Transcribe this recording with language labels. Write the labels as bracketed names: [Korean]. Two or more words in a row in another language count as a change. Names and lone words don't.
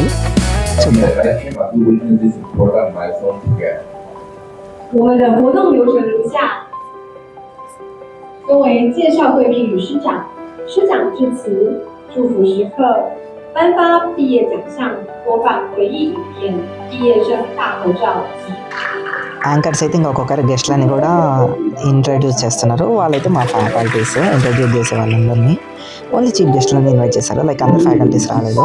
[Telugu] చూద్దాం. [Chinese] 我们的活动流程如下：分为介绍贵宾与师长、师长致辞、祝福时刻、颁发毕业奖项、播放回忆影片、毕业生大合照及 [Telugu] యాంకర్స్ అయితే ఇంకొకరు గెస్ట్లని కూడా ఇంట్రడ్యూస్ చేస్తున్నారు. వాళ్ళైతే మా [English] faculties introduce [Telugu] చేసే వాళ్ళందరినీ. [English] only chief guests invite [Telugu] చేశారు. లైక్ అందరు ఫ్యాకల్టీస్ రాలేదు.